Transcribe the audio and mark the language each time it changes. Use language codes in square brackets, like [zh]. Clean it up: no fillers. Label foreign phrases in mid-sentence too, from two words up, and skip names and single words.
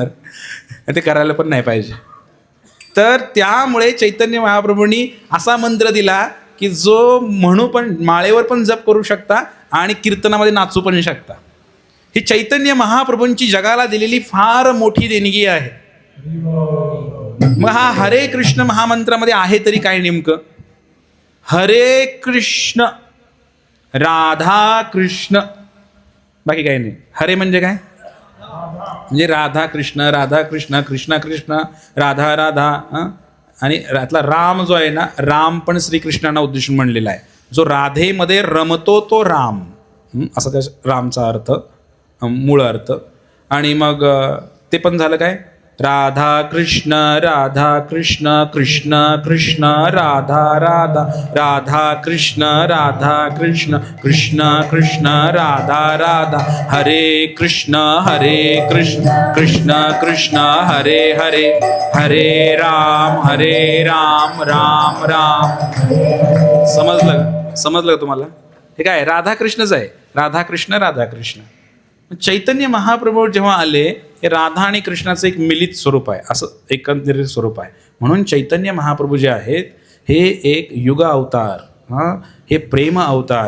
[mr] ते करायला पण नाही पाहिजे. तर त्यामुळे चैतन्य महाप्रभूंनी असा मंत्र दिला की जो म्हणू पण, माळेवर पण जप करू शकता आणि कीर्तनामध्ये नाचू पण शकता. ही चैतन्य महाप्रभूंची जगाला दिलेली फार मोठी देणगी आहे. मग हा हरे कृष्ण महामंत्रामध्ये आहे तरी काय नेमकं? हरे कृष्ण राधा कृष्ण, बाकी काही नाही. हरे म्हणजे काय? म्हणजे राधा कृष्ण कृष्ण कृष्ण राधा राधा. आणि यातला राम जो आहे ना, राम पण श्रीकृष्णांना उद्देशून म्हणलेला आहे. जो राधेमध्ये रमतो तो राम, असा त्या रामचा अर्थ, मूळ अर्थ. आणि मग ते पण झालं काय? राधा कृष्ण कृष्ण कृष्ण राधा राधा, राधा कृष्ण कृष्ण कृष्ण राधा राधा, हरे कृष्ण कृष्ण कृष्ण हरे हरे, हरे राम राम राम. समजलं का तुम्हाला? हे काय राधा कृष्णच आहे, राधा कृष्ण. चैतन्य महाप्रभू जेव्हा आले, हे राधा आणि कृष्णाचं एक मिलित स्वरूप आहे, असं एकंदरीत स्वरूप आहे. म्हणून चैतन्य महाप्रभू जे आहेत हे एक युग अवतार, हे प्रेम अवतार.